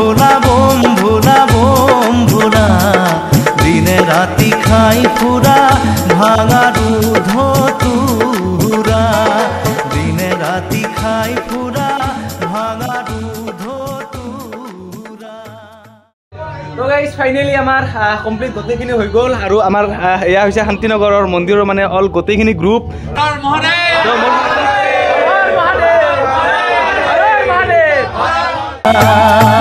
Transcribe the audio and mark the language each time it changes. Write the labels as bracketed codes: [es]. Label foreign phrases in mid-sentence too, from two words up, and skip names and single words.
[as] ভোলা দিনে রাতি খাই ফুরা ভাঙা দুধ তুরা দিনে রাতি খাই ফুরা ভাঙা দুধ তুরা তো [en] guys finally [as] আমাৰ কমপ্লিট গোটেইখিনি হৈ গ'ল আৰু আমাৰ এয়া হৈছে শান্তিনগৰৰ মন্দিৰৰ মানে অল গোটেইখিনি গ্ৰুপ মহাদেৱ